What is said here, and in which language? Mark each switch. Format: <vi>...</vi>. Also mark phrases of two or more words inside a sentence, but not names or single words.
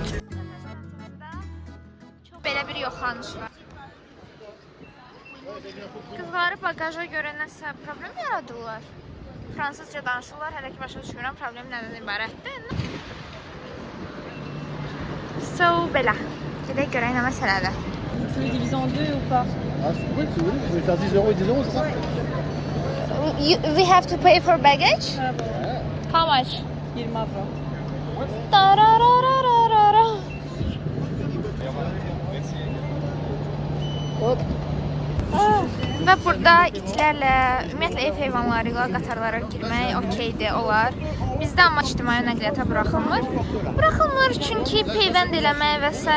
<az>Belə bir yoxlanış var. Qızları bagaja görə nəsə problem yaradırlar. Fransızca danışırlar, hələ ki başa düşmürəm problem nədən ibarətdir. So, belə. Gedək görək nə məsələdir.</az> <fr>Tu le divises en 2 ou pas? Ah, oui, si vous voulez, vous voulez faire 10 € et 10 €, c'est ça?</fr> <en>We have to pay for baggage? How much?</en> <az>20 avro. Tararararara. Və burada itlərlə, ümumiyyətlə ev heyvanları ilə qatarlara girmək okeydir, olar. Bizdə amma ictimai nəqliyyata buraxılmır. Buraxılmır çünki peyvənd eləmək və s.</az>